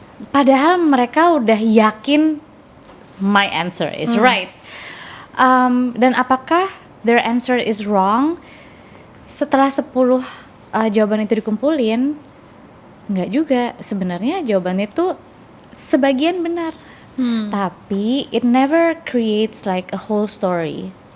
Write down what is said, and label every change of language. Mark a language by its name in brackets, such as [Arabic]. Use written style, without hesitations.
[Indonesian] Padahal mereka udah yakin [English] my answer is right. [Indonesian] Dan apakah [English] their answer is wrong? [Indonesian] Setelah 10 jawaban itu dikumpulin, nggak juga. Sebenarnya jawaban itu sebagian benar. Tapi [English] it never creates like a whole story.